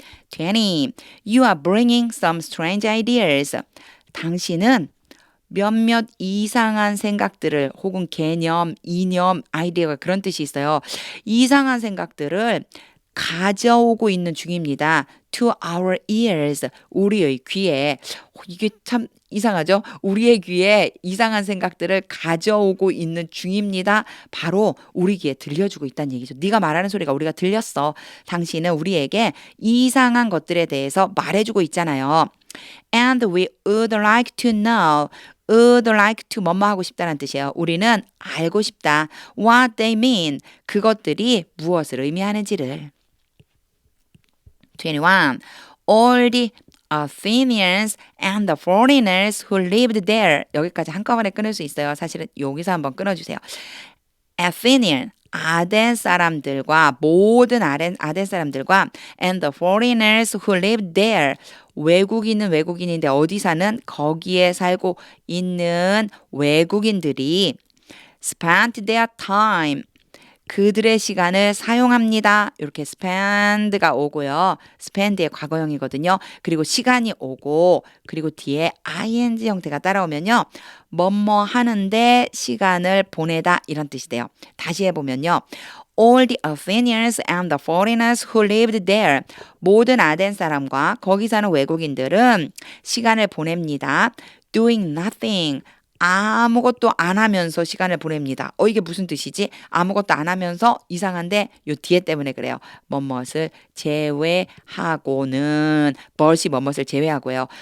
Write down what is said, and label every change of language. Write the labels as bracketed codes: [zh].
[en] 20. You are bringing some strange ideas. [ko] 당신은 몇몇 이상한 생각들을 혹은 개념, 이념, 아이디어가 그런 뜻이 있어요. 이상한 생각들을 가져오고 있는 중입니다. [en] To our ears, [ko] 우리의 귀에. 이게 참 이상하죠? 우리의 귀에 이상한 생각들을 가져오고 있는 중입니다. 바로 우리 귀에 들려주고 있다는 얘기죠. 네가 말하는 소리가 우리가 들렸어. 당신은 우리에게 이상한 것들에 대해서 말해주고 있잖아요. [en] And we would like to know. [ko] would like to 뭐뭐 하고 싶다는 뜻이에요. 우리는 알고 싶다. [en] What they mean. [ko] 그것들이 무엇을 의미하는지를. 21. [en] All the Athenians and the foreigners who lived there. [ko] 여기까지 한꺼번에 끊을 수 있어요. 사실은 여기서 한번 끊어주세요. Athenian, 아덴 사람들과 모든 아덴 사람들과 [en] and the foreigners who lived there. [ko] 외국인은 외국인인데 어디 사는 거기에 살고 있는 외국인들이 [en] spent their time. [ko] 그들의 시간을 사용합니다. 이렇게 spend가 오고요. spend의 과거형이거든요. 그리고 시간이 오고 그리고 뒤에 ing 형태가 따라오면요. 뭐뭐 하는데 시간을 보내다 이런 뜻이 돼요. 다시 해보면요. [en] All the Athenians and the foreigners who lived there. [ko] 모든 아덴 사람과 거기 사는 외국인들은 시간을 보냅니다. [en] Doing nothing. [ko] 아무것도 안 하면서 시간을 보냅니다. 이게 무슨 뜻이지? 아무것도 안 하면서 이상한데 요 뒤에 때문에 그래요. 뭐뭇을 제외하고는 벗이 뭐뭇을 제외하고요.